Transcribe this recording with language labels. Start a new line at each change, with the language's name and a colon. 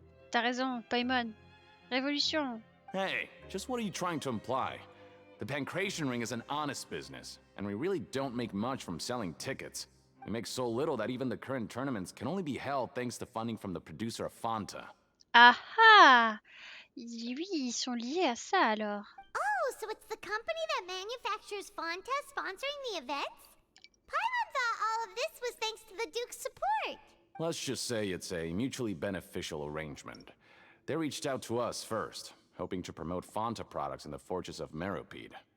French: T'as raison, Paimon. Révolution.
English: Hey, just what are you trying to imply? The Pancration Ring is an honest business, and we really don't make much from selling tickets. We make so little that even the current tournaments can only be held thanks to funding from the producer of Fanta. Ah!
French: Oui, ils sont liés à ça alors.
English: Oh, so it's the company that manufactures Fanta sponsoring the events? Paimon thought all of this was thanks to the Duke's support. Let's just say it's a mutually beneficial arrangement. They reached out to us first, hoping to promote Fanta products in the fortress of Méropide.